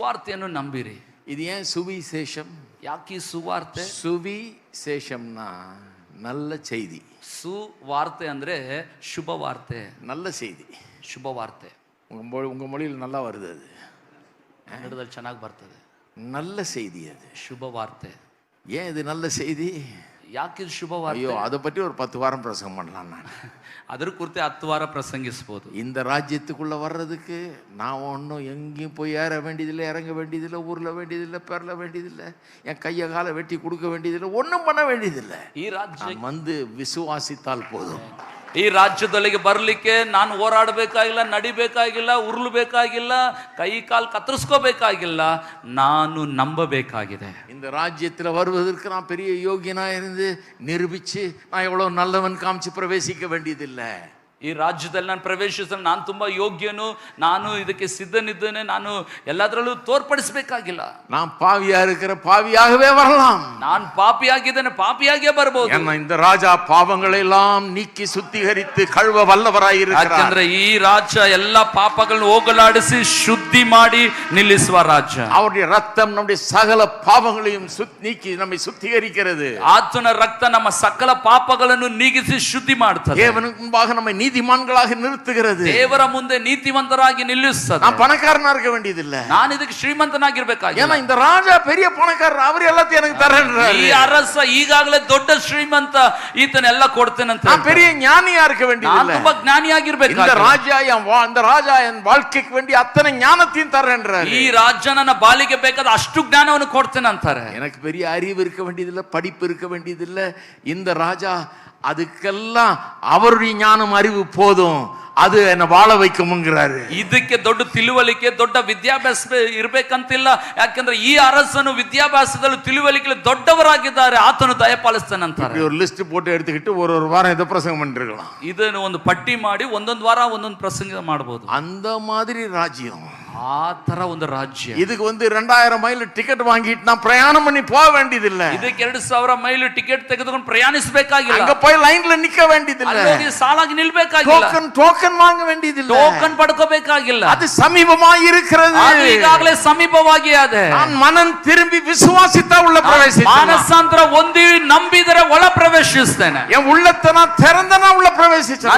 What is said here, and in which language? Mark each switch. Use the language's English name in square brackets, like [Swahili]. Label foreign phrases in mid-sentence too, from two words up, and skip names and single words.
[Kannada] ಸುವಾರ್ತೆಯನ್ನು ನಂಬಿರಿ. [Tamil] இது ஏன் சுவிசேஷம்? [Kannada] ಯಾಕೆ ಈ ಸುವಾರ್ತೆ? [Tamil] சுவிசேஷம்னா நல்ல செய்தி. [Kannada] ಸುವಾರ್ತೆ ಅಂದ್ರೆ ಶುಭವಾರ್ತೆ, [Tamil] நல்ல செய்தி. [Kannada] ಶುಭವಾರ್ತೆ. [Tamil] உங்க மொழியில் நல்லா வருது, அது [Kannada] ಕನ್ನಡದಲ್ಲಿ ಚೆನ್ನಾಗಿ ಬರ್ತದೆ. [Tamil] நல்ல செய்தி, அது [Kannada] ಶುಭವಾರ್ತೆ. [Tamil] ஏன் இது நல்ல செய்தி? [Kannada] ಯಾಕೆ ಇದು ಶುಭವಾರ್ತೆ? [Tamil] ஐயோ, அதை பற்றி ஒரு 10 வாரம் பிரசங்கம் பண்ணலாம். நான் [Kannada] ಅದ್ರ ಕುರಿತು 10 ವಾರ ಪ್ರಸಂಗಿಸಬಹುದು. [Tamil] இந்த ராஜ்யத்துக்குள்ள வர்றதுக்கு நான் ஒன்றும் எங்கேயும் போய் ஏற வேண்டியதில்லை, இறங்க வேண்டியதில்லை, ஊர்ல வேண்டியதில்லை, பெறல வேண்டியதில்லை, என் கையை காலை வெட்டி கொடுக்க வேண்டியதில்லை, ஒன்றும் பண்ண வேண்டியதில்லை. [Kannada] ಈ ರಾಜ್ಯ [Tamil] வந்து விசுவாசித்தால் போதும். [Kannada] ಈ ರಾಜ್ಯದೊಳಗೆ ಬರಲಿಕ್ಕೆ ನಾನು ಹೋರಾಡಬೇಕಾಗಿಲ್ಲ, ನಡಿಬೇಕಾಗಿಲ್ಲ, ಉರುಳಬೇಕಾಗಿಲ್ಲ, ಕೈ ಕಾಲು ಕತ್ತರಿಸ್ಕೋಬೇಕಾಗಿಲ್ಲ, ನಾನು ನಂಬಬೇಕಾಗಿದೆ. [Tamil] இந்த ராஜ்யத்தில் வருவதற்கு நான் பெரிய யோகியனா இருந்து நிரூபிச்சு நான் எவ்வளவு நல்லவன் காமிச்சு பிரவேசிக்க வேண்டியதில்லை. [Kannada] ಈ ರಾಜ್ಯದಲ್ಲಿ ನಾನು ಪ್ರವೇಶಿಸಲು ನಾನು ತುಂಬಾ ಯೋಗ್ಯನು, ನಾನು ಇದಕ್ಕೆ ಸಿದ್ಧನಿದ್ದೇನೆ, ನಾನು ಎಲ್ಲದರಲ್ಲೂ ತೋರ್ಪಡಿಸಬೇಕಾಗಿಲ್ಲ. [Tamil] நான் பாவியா இருக்கிற பாவியாகவே வரலாம். [Kannada] ನಾನು ಪಾಪಿಯಾಗಿದ್ದೇನೆ, ಪಾಪಿಯಾಗೇ ಬರಬಹುದು. [Tamil] ஏன்னா இந்த ராஜா பாவங்களை எல்லாம் நீக்கி சுத்திகரித்து கழுவ வல்லவராய் இருக்கிறார். [Kannada] ಯಾಕಂದ್ರೆ ಈ ರಾಜ್ಯ ಎಲ್ಲ ಪಾಪಗಳನ್ನು ಹೋಗಲಾಡಿಸಿ ಶುದ್ಧಿ ಮಾಡಿ ನಿಲ್ಲಿಸುವ ರಾಜ್ಯ. [Tamil] அவருடைய ரத்தம் நம்முடைய சகல பாவங்களையும் நீக்கி நம்மை சுத்திகரிக்கிறது. [Kannada] ಆತನ ರಕ್ತ ನಮ್ಮ ಸಕಲ ಪಾಪಗಳನ್ನು ನೀಗಿಸಿ ಶುದ್ಧಿ ಮಾಡುತ್ತದೆ. [Tamil] தேவனுக்கு முன்பாக நம்மை நீதிமான்களாக நிறுத்துகிறது. [Kannada] ದೇವರ ಮುಂದೆ ನೀತಿವಂತರಾಗಿ ನಿಲ್ಲಿಸುತ್ತದೆ. [Tamil] நான் பணக்காரனா இருக்க வேண்டியதில்லை, [Kannada] ನಾನು ಇದಕ್ಕೆ ಶ್ರೀಮಂತನಾಗಿರ್ಬೇಕಾಗಿಲ್ಲ. [Tamil] ஏன்னா இந்த ராஜா பெரிய பணக்காரர், அவர் எல்லாத்தையும் எனக்கு தரேன்றாரு. [Kannada] ಈ ಅರಸ ಈಗಾಗಲೇ ದೊಡ್ಡ ಶ್ರೀಮಂತ, ಈತನೆಲ್ಲ ಕೊಡ್ತೇನೆ ಅಂತ. [Tamil] நான் பெரிய ஞானியா இருக்க வேண்டியதில்லை, [Kannada] ನಾನು ತುಂಬಾ ಜ್ಞಾನಿಯಾಗಿರ್ಬೇಕು. [Tamil] இந்த ராஜா என் வாழ்க்கைக்கு வேண்டிய அத்தனை ஞானத்தையும் தரேன்றாரு. [Kannada] ಈ ರಾಜ್ಯ ನನ್ನ ಬಾಳಿಗೆ ಬೇಕಾದ ಅಷ್ಟು ಜ್ಞಾನವನ್ನು ಕೊಡ್ತೇನೆ ಅಂತಾರೆ. [Tamil] எனக்கு பெரிய அறிவு இருக்க வேண்டியதில்லை, படிப்பு இருக்க வேண்டியதில்லை. இந்த ராஜா அதுக்கெல்லாம் அவருடைய ஞானம் அறிவு போதும், அது என்ன வாழ வைக்கும்ங்கிறாரு. [Kannada] ಇದಕ್ಕೆ ದೊಡ್ಡ ತಿಳುವಳಿಕೆ, ದೊಡ್ಡ ವಿದ್ಯಾಭ್ಯಾಸ ಇರಬೇಕಂತಿಲ್ಲ. ಯಾಕಂದ್ರೆ ಈ ಅರಸನು ವಿದ್ಯಾಭ್ಯಾಸದಲ್ಲಿ ತಿಳುವಳಿಕೆಯಲ್ಲಿ ದೊಡ್ಡವರಾಗಿದ್ದಾರೆ, ಆತನು ದಯಪಾಲಿಸ್ತಾನೆ ಅಂತಾರೆ. [Tamil] ஒரு லிஸ்ட் போட்டு எடுத்துக்கிட்டு ஒரு வாரம் இதை பிரசங்கம் பண்ணிருக்கலாம். [Kannada] ಇದನ್ನು ಒಂದು ಪಟ್ಟಿ ಮಾಡಿ ಒಂದೊಂದು ವಾರ ಒಂದೊಂದು ಪ್ರಸಂಗ ಮಾಡಬಹುದು. [Tamil] அந்த மாதிரி ராஜ்யம், [Kannada] ಆ ತರ ಒಂದು ರಾಜ್ಯ. [Tamil] இதுக்கு 2000 [English] mile ticket [Tamil] வாங்கிட்டு நான் பிரயாணம் பண்ணி போக வேண்டியதில்லை. [Kannada] ಇದಕ್ಕೆ 2000 [English] mile ticket [Kannada] ತೆಗೆದುಕೊಂಡು ಪ್ರಯಾಣಿಸಬೇಕಾಗಿಲ್ಲ. [Tamil] அங்க போய் லைன்ல நிக்க வேண்டியதில்லை, [Kannada] ಅಲ್ಲಿ ಸಾಲಾಗಿ ನಿಲ್ಬೇಕಾಗಿಲ್ಲ, [Tamil] டோக்கன் வாங்க வேண்டியதில்லை, [Kannada] ಟೋಕನ್ ಪಡ್ಕೋಬೇಕಾಗಿಲ್ಲ. [Tamil] அது சமீபமாய் இருக்கிறது, [Kannada] ಅದು ಈಗಾಗಲೇ ಸಮೀಪವಾಗಿ ಇದೆ. [Tamil] நான் மனம் திரும்பி விசுவாசித்தா உள்ள பிரவேசிக்கலாம். [Kannada] ಮಾನಸಾಂತರ ಹೊಂದಿ ನಂಬಿದರೆ ಒಳ ಪ್ರವೇಶಿಸುತ್ತೇನೆ. [Tamil] என் உள்ளத்தை நான் திறந்தனா உள்ள பிரவேசிச்சலாம்.